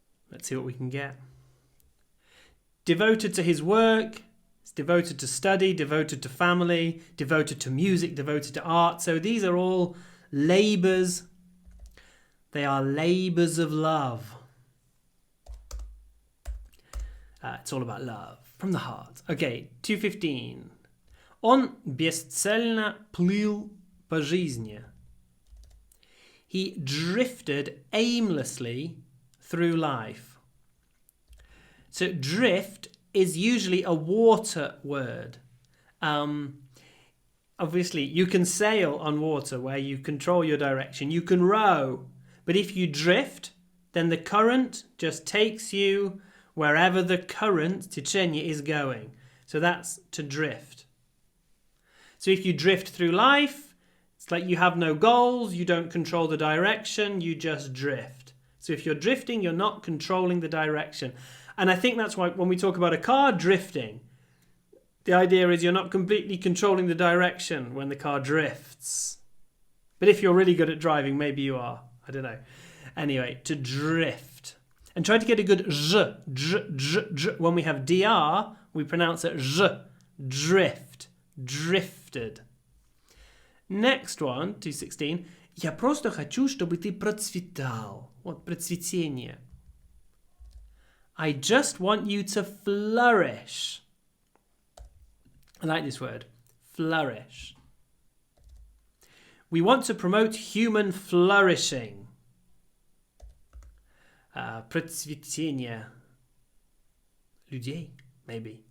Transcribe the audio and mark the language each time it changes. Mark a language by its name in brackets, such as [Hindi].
[English] Let's see what we can get. Devoted to his work, it's devoted to study, devoted to family, devoted to music, devoted to art. So these are all labours. They are labours of love. It's all about love from the heart. Okay, 2:15. [Russian] Он бесцельно плыл по жизни. [English] He drifted aimlessly through life. So drift is usually a water word. Obviously, you can sail on water where you control your direction. You can row. But if you drift, then the current just takes you wherever the current, tечение, is going. So that's to drift. So if you drift through life, it's like you have no goals, you don't control the direction, you just drift. So if you're drifting, you're not controlling the direction. And I think that's why when we talk about a car drifting, the idea is you're not completely controlling the direction when the car drifts. But if you're really good at driving, maybe you are. I don't know. Anyway, to drift. And try to get a good zh, dr, dr, dr. When we have dr, we pronounce it zh, drift, drifted. Next one, 2:16. [Russian] Я просто хочу, чтобы ты процветал. Вот процветение. [English] I just want you to flourish. I like this word, flourish. We want to promote human flourishing. [Russian] Процветение людей, maybe.